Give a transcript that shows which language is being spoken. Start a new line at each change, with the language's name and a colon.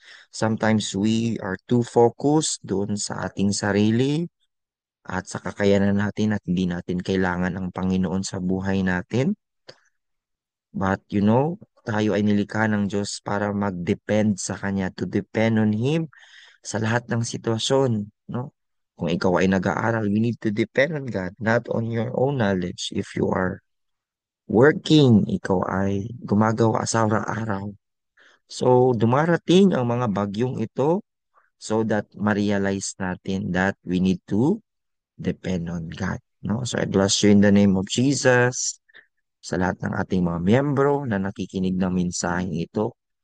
English: Sometimes we are too focused
Filipino: doon sa ating sarili at sa kakayanan natin at hindi natin kailangan ang Panginoon sa buhay natin. But tayo ay nilikha ng Diyos para mag-depend sa Kanya,
English: to depend on Him
Filipino: sa lahat ng sitwasyon, no? Kung ikaw ay nag-aaral,
English: we need to depend on God, not on your own knowledge. If you are working,
Filipino: ikaw ay gumagawa sa araw-araw.
English: So,
Filipino: dumarating ang mga bagyong ito
English: so that ma-realize natin that we need to depend on God. No?
Filipino: So,
English: I bless you in the name of Jesus
Filipino: sa lahat ng ating mga miyembro na nakikinig ng mensaheng ito.